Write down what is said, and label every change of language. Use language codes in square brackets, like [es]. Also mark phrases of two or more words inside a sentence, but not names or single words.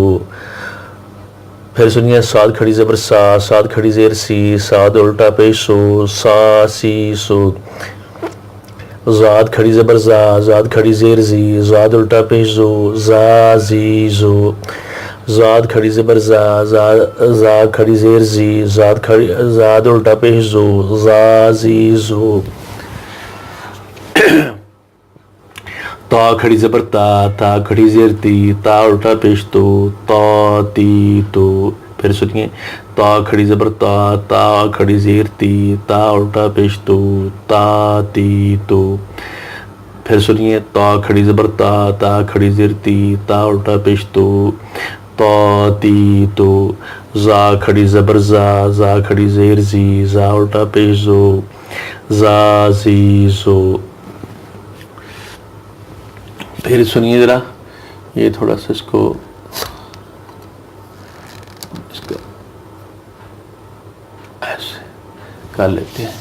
[ur] پھر سنیے، صاد کھڑی زبر سا، صاد کھڑی زیر سی، صاد الٹا پیش سو، سا سی سو۔ زاد کھڑی زبر زا، زاد کھڑی زیر زی، زاد الٹا پیش زو، زا زی زو۔ زاد کھڑی زبر زا، زا کھڑی زیر زی، زاد الٹا پیش زو، زا زی زو۔ تا کھڑی زبر تا، تا کھڑی زیر تی، تا الٹا پیش تو، تا تی تو۔ پھر سنیے، تا کھڑی زبر تا، تا کھڑی زیر تی، تا الٹا پیش تو، تا تی تو۔ پھر سنیے، تا کھڑی زبر تا، تا کھڑی زیر تی، تا الٹا پیش تو، تا تی تو۔ زا کھڑی زبر زا، زا کھڑی زیر زی، زا الٹا پیش زو، زا زی زو۔ پھر سنیے ذرا، یہ تھوڑا سا اس کو ایسے کر لیتے ہیں۔